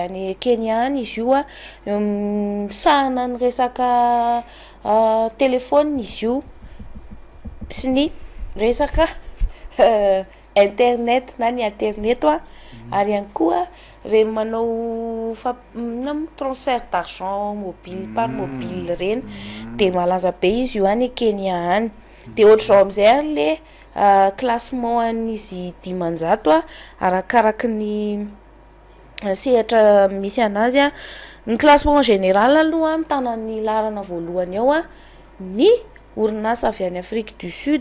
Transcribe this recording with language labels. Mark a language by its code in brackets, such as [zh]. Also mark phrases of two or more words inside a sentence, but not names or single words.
[mg] any Kenya any izy io a misahana ny resaka telefona izy io sy ny resaka internet na ny internet ary ihany koa reny manao [fr] transfert d'argent mobile par mobile [mg] reny dia malaza be izy io any Kenya any dia ohatr'izao amin'izay ary le classement an'izy 500 arakaraky ny sehatra misy anazy a ny [fr] classement général [mg] aloha mitana ny laharana voalohany ao a ny orinasa avy any Afrique du Sud